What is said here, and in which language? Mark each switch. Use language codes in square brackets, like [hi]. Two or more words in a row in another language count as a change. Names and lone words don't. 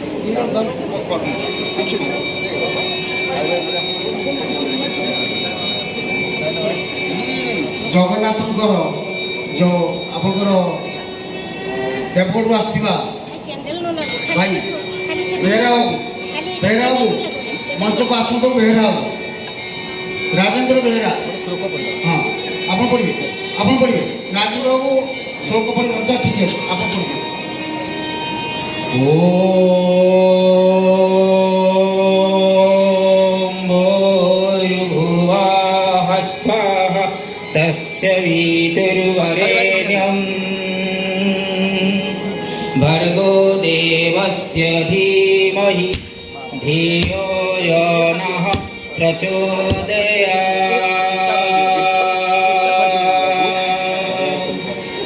[or] ଜଗନ୍ନାଥଙ୍କର ଯେଉଁ ଆପଣଙ୍କର ଦେବଗଡ଼ରୁ ଆସିଥିବା ଭାଇ ବେହେରା ବାବୁ ମଞ୍ଚକୁ ଆସନ୍ତୁ। ବେହେରା ବାବୁ ରାଜେନ୍ଦ୍ର ବେହେରା, ହଁ ଆପଣ ପଢ଼ିବେ, ଆପଣ ପଢ଼ିବେ। ରାଜେନ୍ଦ୍ର ବାବୁ ଶ୍ଲୋକ ପଢ଼ିବେ, ଠିକ୍ ଅଛି ଆପଣ ପଢ଼ିବେ। [sa] तस्य वितुर्वरेण्यं भर्गो देवस्य धीमहि धियो यो नः प्रचोदयात्।